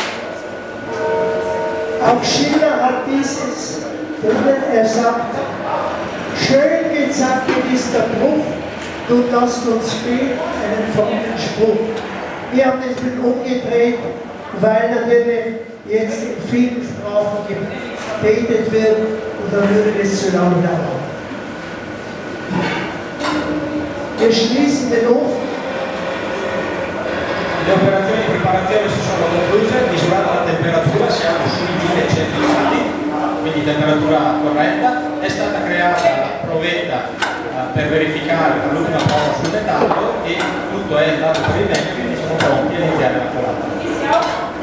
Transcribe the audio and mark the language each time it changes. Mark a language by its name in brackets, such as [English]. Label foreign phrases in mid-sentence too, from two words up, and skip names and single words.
[German] Auch Schiller hat dieses drinnen, er sagt, schön gezackelt ist der Bruch, du lasst uns spät einen vollen Spruch. Wir haben das mit umgedreht, weil natürlich jetzt in vielen Sprachen gebetet wird und dann würde es zu lange dauern. Wir schließen den Ofen. [Italian] Le operazioni di preparazione si sono concluse, misurata la temperatura siamo sui 1100 gradi, quindi temperatura corretta. È stata creata la provetta per verificare l'ultima prova sul metallo e tutto è andato per il bene, quindi siamo pronti a iniziare la colata.